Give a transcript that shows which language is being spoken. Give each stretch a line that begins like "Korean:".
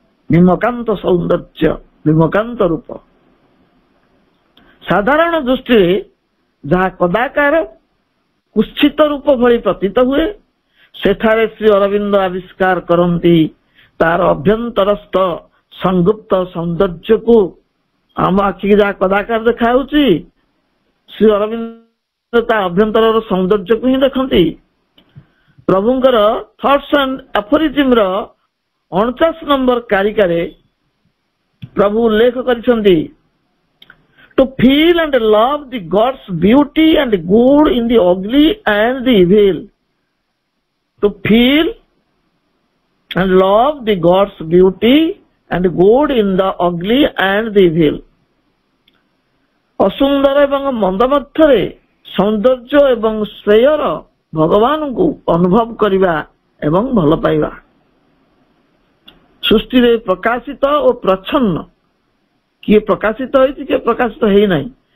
Odia: ଭୀମକାନ୍ତ ସୌନ୍ଦର୍ଯ୍ୟ, ଭୀମକାନ୍ତ ରୂପ। ସାଧାରଣ ଦୃଷ୍ଟିରେ ଯାହା କଦାକାର କୁତ୍ସିତ ରୂପ ଭଳି ପ୍ରତୀତ ହୁଏ, ସେଠାରେ ଶ୍ରୀ ଅରବିନ୍ଦ ଆବିଷ୍କାର କରନ୍ତି ତାର ଅଭ୍ୟନ୍ତରସ୍ଥ ସଂଗୁପ୍ତ ସୌନ୍ଦର୍ଯ୍ୟକୁ। ଆମ ଆଖିକି ଯାହା କଦାକାର ଦେଖାଯାଉଛି, ଶ୍ରୀ ଅରବିନ୍ଦ ତା ଅଭ୍ୟନ୍ତରର ସୌନ୍ଦର୍ଯ୍ୟକୁ ହିଁ ଦେଖନ୍ତି। ପ୍ରଭୁଙ୍କର ଥଟ୍ସ ଆଣ୍ଡ ଆଫୋରିଜିମର 49 ନମ୍ବର କାରିକାରେ ପ୍ରଭୁ ଉଲ୍ଲେଖ କରିଛନ୍ତି,
English: to feel and love the God's beauty and good in the ugly and the evil. To feel and love the God's beauty and good in the ugly and the evil.
Odia: ଅସୁନ୍ଦର ଏବଂ ମନ୍ଦ ମଧ୍ୟରେ ସୌନ୍ଦର୍ଯ୍ୟ ଏବଂ ଶ୍ରେୟର ଭଗବାନଙ୍କୁ ଅନୁଭବ କରିବା ଏବଂ ଭଲ ପାଇବା। ସୃଷ୍ଟିରେ ପ୍ରକାଶିତ ଓ ପ୍ରଚ୍ଛନ୍ନ, କିଏ ପ୍ରକାଶିତ ହୋଇଛି କିଏ ପ୍ରକାଶିତ ହେଇନାହିଁ।